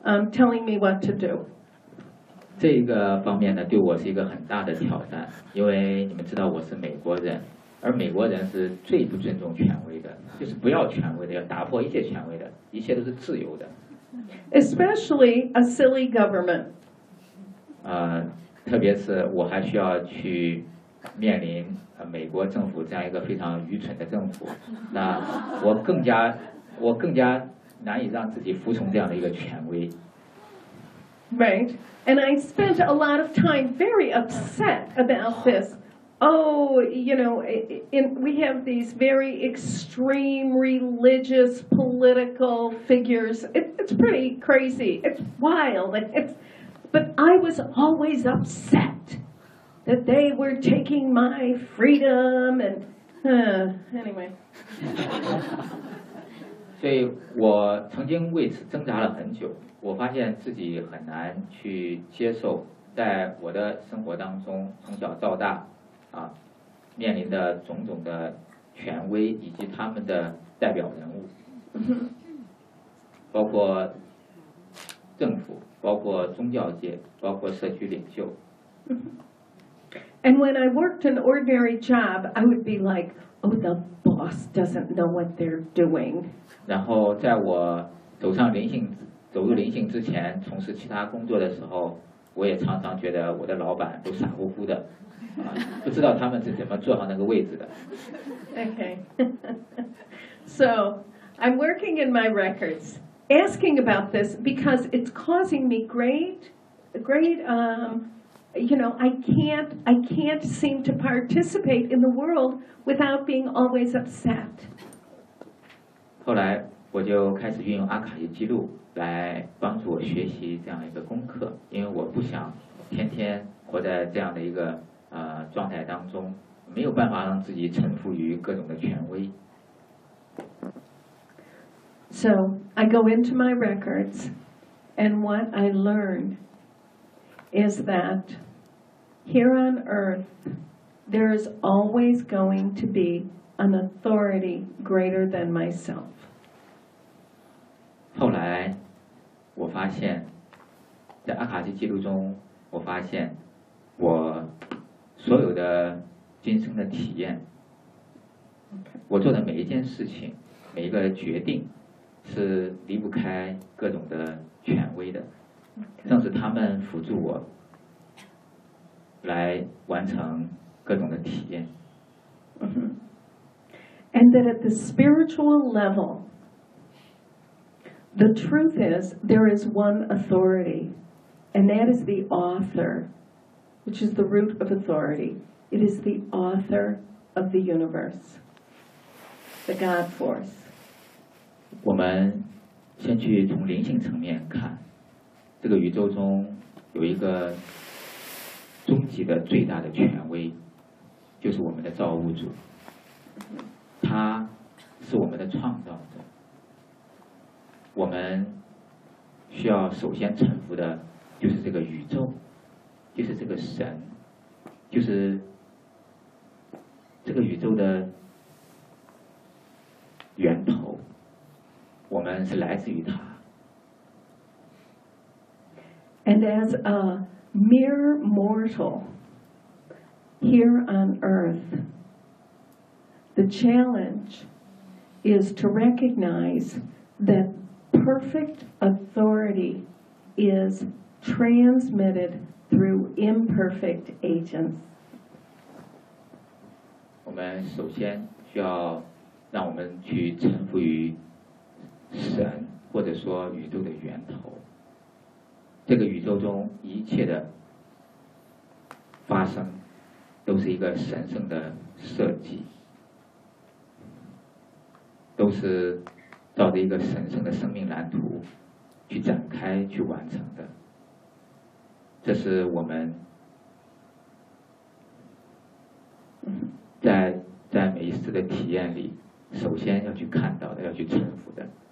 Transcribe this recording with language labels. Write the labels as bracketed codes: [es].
[en] Telling me what to do. [zh] 这个方面呢，对我是一个很大的挑战，因为你们知道我是美国人，而美国人是最不尊重权威的，就是不要权威的，要打破一切权威的，一切都是自由的。 [en] Especially a silly government. [zh] 特别是我还需要去面临美国政府这样一个非常愚蠢的政府，那我更加难以让自己服从这样的一个权威。 [en] Right, and I spent a lot of time very upset about this. Oh, you know, we have these very extreme religious political figures. It's pretty crazy. It's wild. But I was always upset that they were taking my freedom. And anyway. [zh] 所以我曾经为此挣扎了很久，我发现自己很难去接受在我的生活当中从小到大啊面临的种种的权威以及他们的代表人物，包括政府，包括宗教界，包括社区领袖。 [en] And when I worked an ordinary job, I would be like, oh, the boss doesn't know what they're doing. [zh] 然后在我走入灵性之前从事其他工作的时候，我也常常觉得我的老板都傻乎乎的，不知道他们是怎么坐上那个位置的。 [en] Okay. So, I'm working in my records, asking about this because it's causing me you know, I can't seem to participate in the world without being always upset. [zh] 后来我就开始运用阿卡西记录来帮助我学习这样一个功课，因为我不想天天活在这样的一个状态当中，没有办法让自己臣服于各种的权威。 [en] So I go into my records, and what I learn is that. Here on earth, there is always going to be an authority greater than myself. [zh] 后来，我发现，在阿卡西记录中，我发现我所有的今生的体验，我做的每一件事情，每一个决定，是离不开各种的权威的，正是他们辅助我。来完成各种的体验。 [en] And that at the spiritual level, the truth is there is one authority, and that is the author, which is the root of authority. It is the author of the universe, the God force. [zh] 我们先去从灵性层面看，这个宇宙中有一个。终极的最大的权威就是我们的造物主，他是我们的创造者，我们需要首先臣服的就是这个宇宙，就是这个神，就是这个宇宙的源头，我们是来自于他。 [en] And as aMere mortal here on earth, the challenge is to recognize that perfect authority is transmitted through imperfect agents. [zh] 我们首先需要让我们去臣服于神，或者说宇宙的源头。这个宇宙中一切的发生都是一个神圣的设计，都是照着一个神圣的生命蓝图去展开去完成的，这是我们在每一次的体验里首先要去看到的，要去臣服的。